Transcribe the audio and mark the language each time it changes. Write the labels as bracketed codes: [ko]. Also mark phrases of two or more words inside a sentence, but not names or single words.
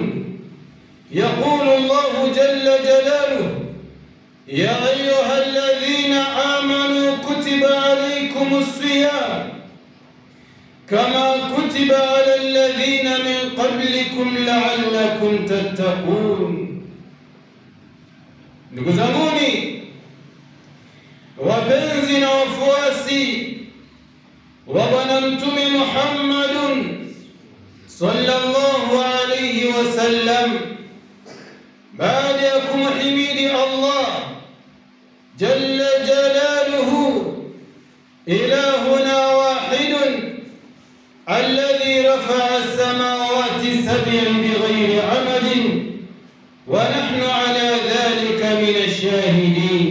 [ar] يقول الله جل جلاله: يا أيها الذين آمنوا كتب عليكم الصيام كما كتب على الذين من قبلكم لعلكم تتقون. [sw] Ndugu zanguni wapenzi na wafuasi wa Bwana Mtume [ar] محمد صلى الله عليه وسلم, [sw] baada ya kumhimidi [ar] الله جل جلاله إلهنا واحد الذي رفع السماوات سبعا بغير عمد ونحن على ذلك من الشاهدين.